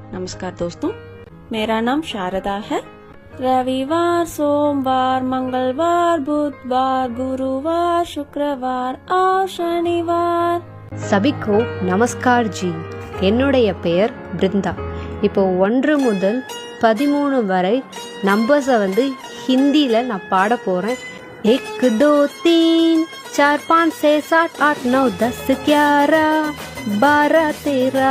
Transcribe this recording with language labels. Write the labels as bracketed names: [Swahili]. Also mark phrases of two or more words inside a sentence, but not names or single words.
[Hindi] नमस्कार दोस्तों, मेरा नाम शारदा है। रविवार, सोमवार, मंगलवार, बुधवार, गुरुवार, शुक्रवार और शनिवार। सभी को नमस्कार जी। [Tamil] என்னுடைய பெயர் பிருந்தா. இப்போ 1 முதல் 13 வரை நம்பர்ஸை ஹிந்தியில் நான் பாட போகிறேன். 1 2 3 4 5 6 7 8 9 10 11 12 13।